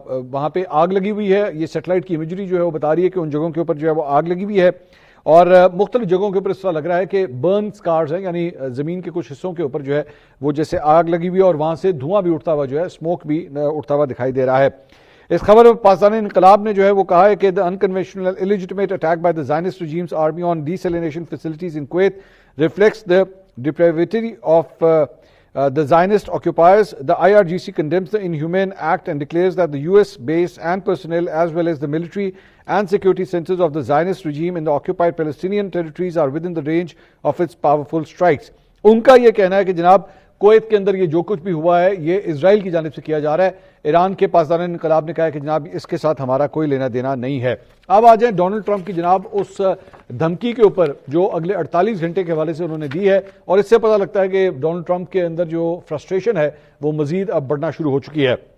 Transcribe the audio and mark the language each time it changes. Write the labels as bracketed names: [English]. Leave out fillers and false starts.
[Urdu] وہاں پہ آگ لگی ہوئی ہے۔ یہ سیٹلائٹ کی امیجری جو ہے وہ بتا رہی ہے کہ ان جگہوں کے اوپر جو ہے وہ آگ لگی ہوئی ہے، اور مختلف جگہوں کے اوپر اس طرح لگ رہا ہے کہ برن سکارز ہیں، یعنی زمین کے کچھ حصوں کے اوپر جو ہے وہ جیسے آگ لگی ہوئی ہے، اور وہاں سے دھواں بھی اٹھتا ہوا جو ہے، اسموک بھی اٹھتا ہوا دکھائی دے رہا ہے۔ اس خبر میں پاسداران انقلاب نے جو ہے وہ کہا ہے کہ [English] the unconventional illegitimate attack by the Zionist regime's army on desalination facilities in Kuwait reflects the depravity of the Zionist occupiers. The IRGC condemns the inhumane act and declares that the US base and personnel as well as the military and security centers of the Zionist regime in the occupied Palestinian territories are within the range of its powerful strikes. [Urdu] ان کا یہ کہنا ہے کہ جناب Kuwait کے اندر یہ جو کچھ بھی ہوا ہے یہ اسرائیل کی جانب سے کیا جا رہا ہے۔ ایران کے پاسداران انقلاب نے کہا ہے کہ جناب اس کے ساتھ ہمارا کوئی لینا دینا نہیں ہے۔ اب آ جائیں ڈونلڈ ٹرمپ کی جناب اس دھمکی کے اوپر جو اگلے 48 گھنٹے کے حوالے سے انہوں نے دی ہے، اور اس سے پتہ لگتا ہے کہ ڈونلڈ ٹرمپ کے اندر جو فرسٹریشن ہے وہ مزید اب بڑھنا شروع ہو چکی ہے۔